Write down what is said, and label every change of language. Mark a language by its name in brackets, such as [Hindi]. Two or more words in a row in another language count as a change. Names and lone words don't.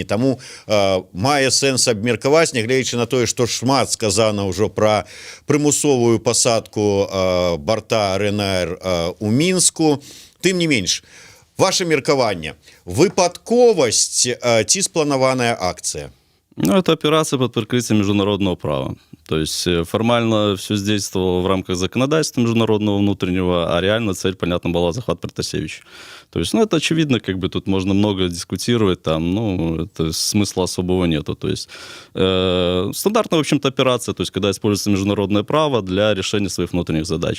[Belarusian] Таму мае сэнс абмеркаваць, нягледзячы на тое, што шмат сказана ўжо пра прымусовую пасадку барта РНР у Мінску. Тым не менш, ваше меркаванне, выпадковасць ці спланаваная акцыя? Ну, [Russian] это операция под прикрытием международного права. То есть формально все действовало в рамках законодательства международного внутреннего, а реально цель, понятно, была захват Протасевича. То есть, ну, это очевидно, как бы тут можно много дискутировать, там, ну, это смысла особого нету. То есть, стандартная, в общем-то, операция, то есть, когда используется международное право для решения своих внутренних задач.